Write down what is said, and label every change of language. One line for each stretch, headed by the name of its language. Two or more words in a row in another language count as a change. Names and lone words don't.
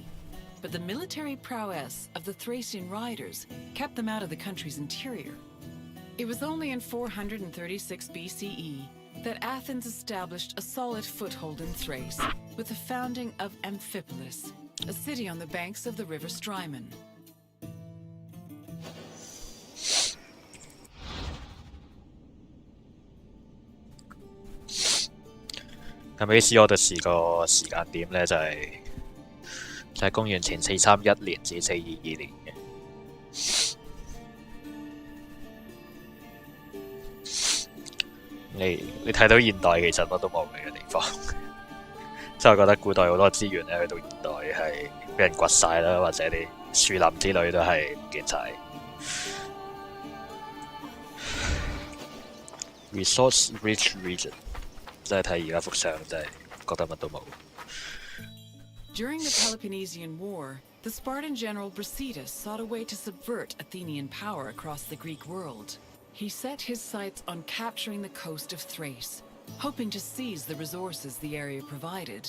English: But the military prowess of the Thracian riders kept them out of the country's interior. It was only in 436 BCE that Athens established a solid foothold in Thrace with the founding of Amphipolis, a city on the banks of the river Strymon.
Cantonese: 咁《Odyssey》個時間點咧就係公元前431年至422年嘅。你睇到現代其實乜都冇嘅地方，即係我覺得古代好多資源咧，去到現代係俾人掘晒啦，或者啲樹林之類都係唔見晒。
English: Resource rich region。
Cantonese: 真係睇而家幅相，真係覺得乜都冇。
English: During the Peloponnesian War, the Spartan general Brasidas sought a way to subvert Athenian power across the Greek world. he set his sights on capturing the coast of Thrace, hoping to seize the resources the area provided.